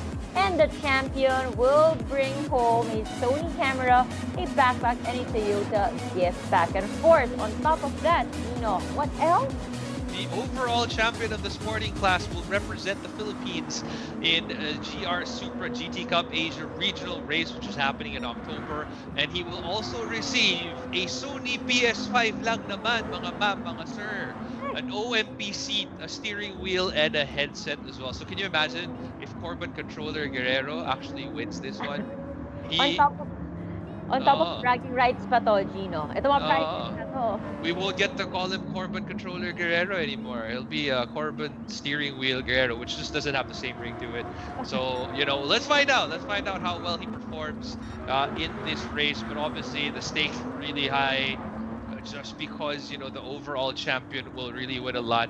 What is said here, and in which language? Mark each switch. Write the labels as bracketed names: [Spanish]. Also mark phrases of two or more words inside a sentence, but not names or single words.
[English] And the champion will bring home a Sony camera, a backpack, and a Toyota gift pack. And of course, on top of that, what else? The overall champion of the sporting class will represent the Philippines in GR Supra GT Cup Asia regional race, which is happening in October. And he will also receive a Sony PS5 [Filipino] lang naman, mga ma'am, mga sir. [English] An OMP seat, a steering wheel, and a headset as well. So can you imagine if Corbin Controller Guerrero actually wins this one? On top of bragging rights [Filipino] pa to, [English] Gino. [Filipino] Ito mga prizes na to. [English] We won't get to call him Corbin Controller Guerrero anymore. It'll be Corbin Steering Wheel Guerrero, which just doesn't have the same ring to it. So, let's find out. Let's find out how well he performs in this race. But obviously, the stakes are really high. Just because, the overall champion will really win a lot.